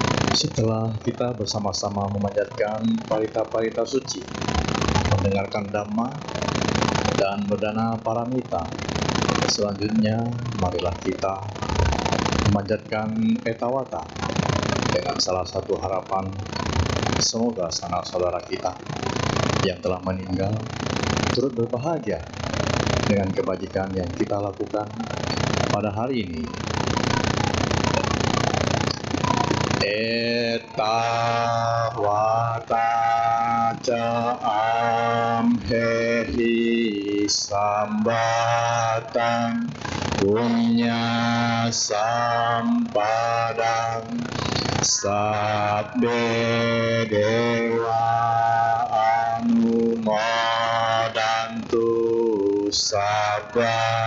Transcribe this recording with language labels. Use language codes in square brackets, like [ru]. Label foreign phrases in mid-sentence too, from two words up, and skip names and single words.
[id] Setelah kita bersama-sama memanjatkan parita-parita suci, mendengarkan Dhamma, dan berdana paramita, selanjutnya marilah kita memanjatkan etawata dengan salah satu harapan semoga sanak saudara kita yang telah meninggal turut berbahagia dengan kebajikan yang kita lakukan pada hari ini. [pi] Etawata ca amhehi sambatang punya sampadang sabbe dewa anumodantu sabba